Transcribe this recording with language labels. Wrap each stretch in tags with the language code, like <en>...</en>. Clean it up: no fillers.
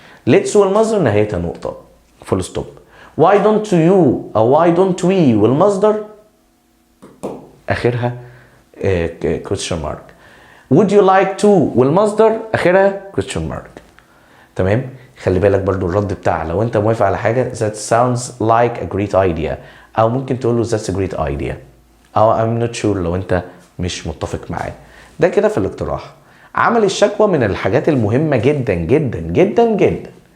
<en>let's</en> <ar>والمصدر نهايتها نقطه فول ستوب.</ar> <en>why don't you</en> <ar>او</ar> <en>why don't we</en> <ar>والمصدر اخرها</ar> <en>question mark. would you like to</en> <ar>والمصدر اخرها</ar> <en>question mark.</en> <ar>تمام؟ خلي بالك برضو الرد بتاعها لو انت موافق على حاجه</ar> <en>that sounds like a great idea،</en> <ar>او ممكن تقول له</ar> <en>that's a great idea،</en> <ar>او</ar> <en>I'm not sure</en> <ar>لو انت مش متفق معاه. ده كده في الاقتراح. عمل الشكوى من الحاجات المهمه جدا جدا جدا جدا.</ar>